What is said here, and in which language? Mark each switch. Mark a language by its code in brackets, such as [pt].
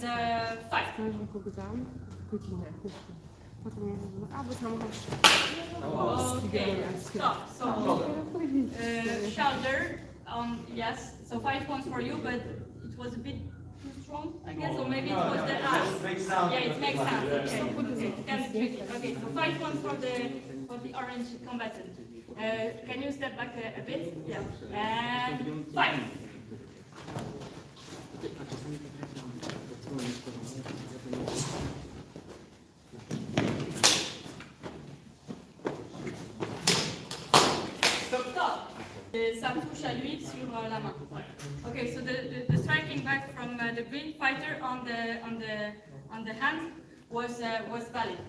[pl] Strażnik powiedziałam, godzinę. Potem mówię, a bo samochód. [en] Okay, stop. So, shoulder, yes, so 5 points for you, but it was a bit too strong, I guess, or maybe it was the arm. Yeah, it makes sense. Okay, it can be tricky. Okay, so 5 points for the orange combatant. Can you step back a bit? Yeah. And 5. Stop. [fr] Ça touche à lui sur la main. [en] Okay, so the striking back from the green fighter on the hand was valid.